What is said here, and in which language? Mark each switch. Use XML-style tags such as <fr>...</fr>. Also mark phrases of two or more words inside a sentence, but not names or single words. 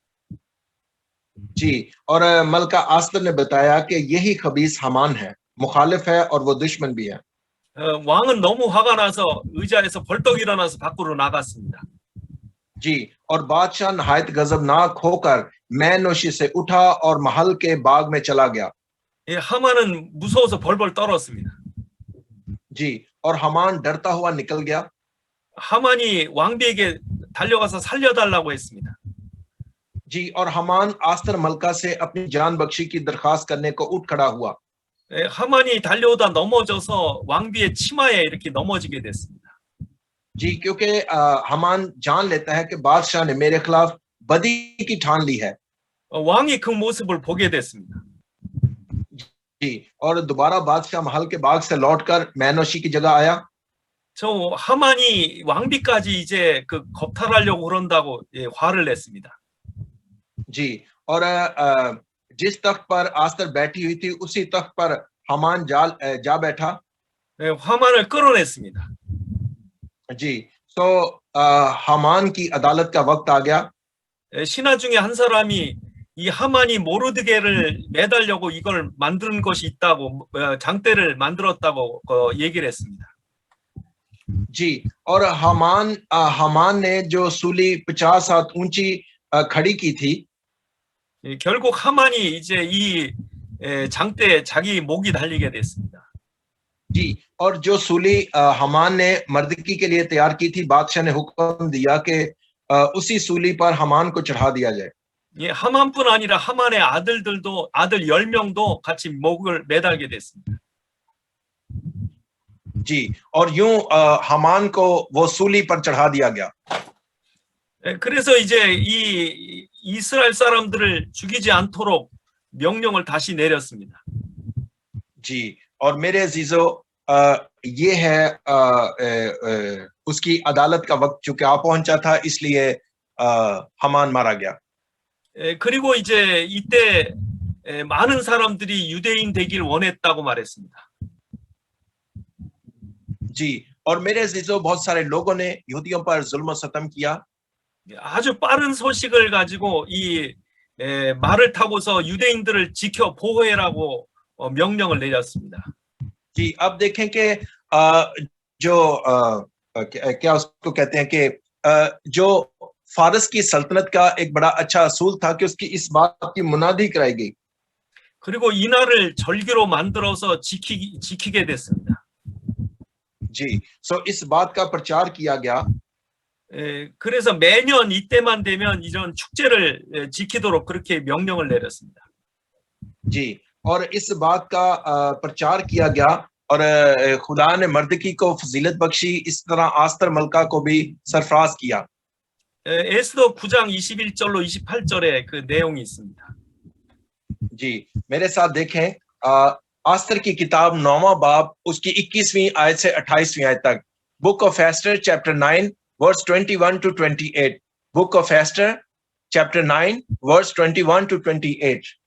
<ur>جی، اور ملکہ آستر نے بتایا کہ یہی خبیث ہامان ہے، مخالف ہے اور وہ دشمن بھی ہے.</ur> <ko>왕은 너무 화가 나서 의자에서 벌떡 일어나서 밖으로 나갔습니다.</ko> <ur>جی، اور بادشاہ نہایت غضبناک ہو کر مے نوشی سے اٹھا اور محل کے باغ میں چلا گیا.</ur> <ko>하만은 무서워서 벌벌 떨었습니다.</ko> <ur>جی، اور ہامان ڈرتا ہوا نکل گیا.</ur> <ko>하만이 왕비에게 달려가서 살려달라고 했습니다.</ko> <ur>جی، اور ہامان آستر ملکہ سے اپنی جان بخشی کی درخواست کرنے کو اٹھ کھڑا ہوا.</ur> <ko>하만이 달려오다 넘어져서 왕비의 치마에 이렇게 넘어지게 됐습니다.</ko> <ur>جی، کیونکہ ہامان جان لیتا ہے کہ بادشاہ نے میرے خلاف بدی کی ٹھان لی ہے.</ur> <ko>왕이 그 모습을 보게 됐습니다.</ko> <ur>جی، اور دوبارہ بادشاہ محل کے باغ سے لوٹ کر مے نوشی کی جگہ آیا.</ur> <ko>저 하만이 왕비까지 이제 그 겁탈하려고 그런다고 화를 냈습니다.</ko> <ur>جی، اور جس تخت پر آستر بیٹھی ہوئی تھی اسی تخت پر ہامان جا بیٹھا.</ur> <ko>하만을 끌어냈습니다.</ko> <ur>جی، تو ہامان کی عدالت کا وقت آ گیا.</ur> <ko>신하 중에 한 사람이 이 하만이 모르드게를 매달려고 이걸 만든 것이 있다고 장대를 만들었다고 얘기를 했습니다.</ko> <ur>جی، اور ہامان نے جو سولی 50 ہاتھ اونچی کھڑی کی تھی.</ur> <ko>결국 하만이 이제 이 장대에 자기 목이 달리게 됐습니다.</ko> <ur>جی، اور جو سولی ہامان نے مردکی کے لیے تیار کی تھی، بادشاہ نے حکم دیا کہ اسی سولی پر ہامان کو چڑھا دیا جائے.</ur> <ko>예, 하만뿐 아니라 하만의 아들들도 아들 10명도 같이 목을 매달게 됐습니다.</ko> <ur>جی، اور یوں ہامان کو وہ سولی پر چڑھا دیا گیا.</ur> <ko>예, 그래서 이제 이 이스라엘 사람들을 죽이지 않도록 명령을 다시 내렸습니다.</ko> <ur>جی، اور میرے عزیزوں، یہ ہے اس کی عدالت کا وقت چونکہ آ پہنچا تھا، اس لیے ہامان مارا گیا.</ur> <ko>예, 그리고 이제 이때 많은 사람들이 유대인 되길 원했다고 말했습니다.</ko> <ur>جی، اور میرے عزیزوں، بہت سارے لوگوں نے یہودیوں پر ظلم ستم کیا.</ur> <ko>아주 빠른 소식을 가지고 이 말을 타고서 유대인들을 지켜 보호해라고 명령을 내렸습니다.</ko> <ur>جی، اب دیکھیں کہ جو کیا اس کو کہتے ہیں کہ جو فارس کی سلطنت کا ایک بڑا اچھا اصول تھا کہ اس کی اس بات کی منادی کرائی گئی.</ur> <ko>그리고 이날을 절기로 만들어서 지키게 됐습니다.</ko> <ur>جی، سو اس بات کا پرچار کیا گیا.</ur> <ko>그래서 매년 이때만 되면 이런 축제를 지키도록 그렇게 명령을 내렸습니다.</ko> <ur>جی، اور اس بات کا پرچار کیا گیا، اور خدا نے مردکی کو فضیلت بخشی، اس طرح آستر ملکہ کو بھی سرفراز کیا.</ur> <ko>에스더 9장 21절로 28절에 그 내용이 있습니다.</ko> <ur>جی، میرے ساتھ دیکھیں آستر کی کتاب 9واں باب اس کی 21ویں آیت سے 28ویں آیت تک.</ur> <en>Book of Esther chapter 9 verse 21 to 28. Book of Esther chapter 9 verse 21 to 28.</en>